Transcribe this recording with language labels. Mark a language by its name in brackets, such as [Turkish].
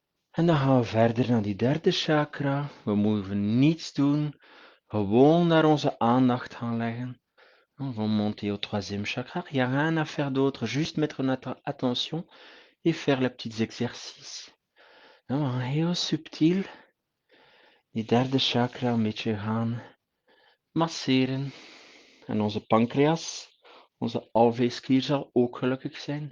[Dutch] En dan gaan we verder naar die derde chakra. We moeten niets doen. Gewoon daar onze aandacht gaan leggen. [French] On va monter au troisième chakra. Il n'y a rien à faire d'autre. Juste mettre notre attention et faire les petits exercices. [Dutch] Dan heel subtiel die derde chakra een beetje gaan masseren. En onze pancreas, onze alveeskier zal ook gelukkig zijn.